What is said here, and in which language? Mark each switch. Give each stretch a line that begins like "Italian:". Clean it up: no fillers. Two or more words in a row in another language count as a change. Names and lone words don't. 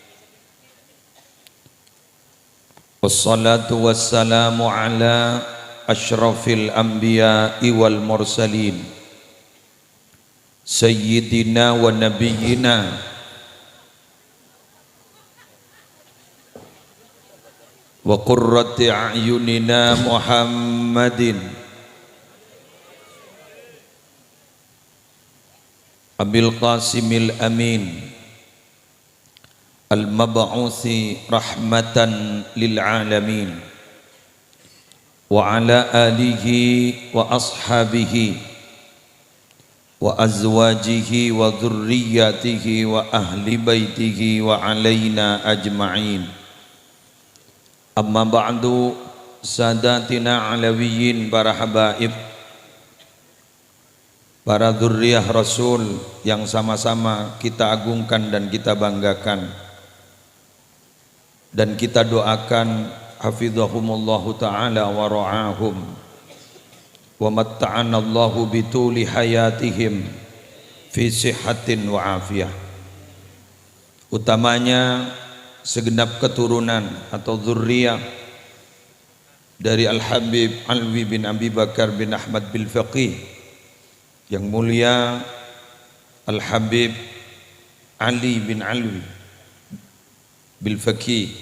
Arabic: والصلاة والسلام على أشرف الأنبياء والمرسلين سيدنا ونبينا وقرة أعيننا محمد أبي القاسم الأمين المبعوث رحمة للعالمين وعلى آله وأصحابه وأزواجه وذريته وأهل بيته وعلينا أجمعين. أما بعد، ساداتنا العلويين,
Indonesian: para habaib, para dzurriyyah Rasul yang sama-sama kita agungkan dan kita banggakan dan kita doakan
Arabic: حفظهم الله تعالى ورعاهم ومتعنا الله بطول حياتهم في صحة وعافية.
Indonesian: Utamanya segenap keturunan atau dzurriyyah dari Al-Habib Alwi bin Abi Bakar bin Ahmad bil Faqih, yang mulia Al-Habib Ali bin Alwi bil Faqih.